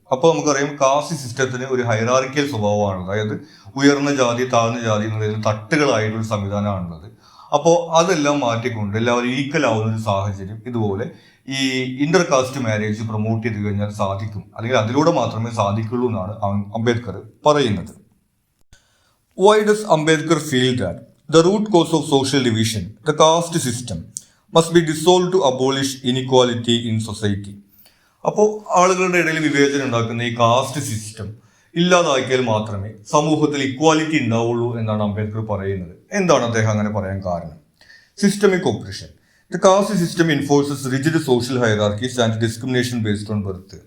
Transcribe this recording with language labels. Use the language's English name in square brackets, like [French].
[Malayalam] അപ്പോൾ നമുക്കറിയാം കാസ്റ്റ് സിസ്റ്റത്തിന് ഒരു ഹയറാർക്കിക്കൽ സ്വഭാവമാണ്. അതായത് ഉയർന്ന ജാതി താഴ്ന്ന ജാതി എന്നതിൽ തട്ടുകളായിട്ടൊരു സംവിധാനമാണുള്ളത്. അപ്പോൾ അതെല്ലാം മാറ്റിക്കൊണ്ട് എല്ലാവരും ഈക്വൽ ആവുന്ന ഒരു സാഹചര്യം ഇതുപോലെ ഈ ഇന്റർ കാസ്റ്റ് മാരേജ് പ്രൊമോട്ട് ചെയ്ത് കഴിഞ്ഞാൽ സാധിക്കും, അല്ലെങ്കിൽ അതിലൂടെ മാത്രമേ സാധിക്കുള്ളൂ എന്നാണ് അംബേദ്കർ പറയുന്നത്. [English] Why does Ambedkar feel that the root cause of social division, the caste system, must be dissolved to abolish inequality in society? [Malayalam] അപ്പോൾ ആളുകളുടെ ഇടയിൽ വിവേചനം ഉണ്ടാക്കുന്ന ഈ കാസ്റ്റ് സിസ്റ്റം ഇല്ലാതാക്കിയാൽ മാത്രമേ സമൂഹത്തിൽ ഇക്വാലിറ്റി ഉണ്ടാവുള്ളൂ എന്നാണ് അംബേദ്കർ പറയുന്നത്. എന്താണ് അദ്ദേഹം അങ്ങനെ പറയാൻ കാരണം? [English] Systemic operation. The caste system enforces rigid social hierarchies and discrimination based on birth.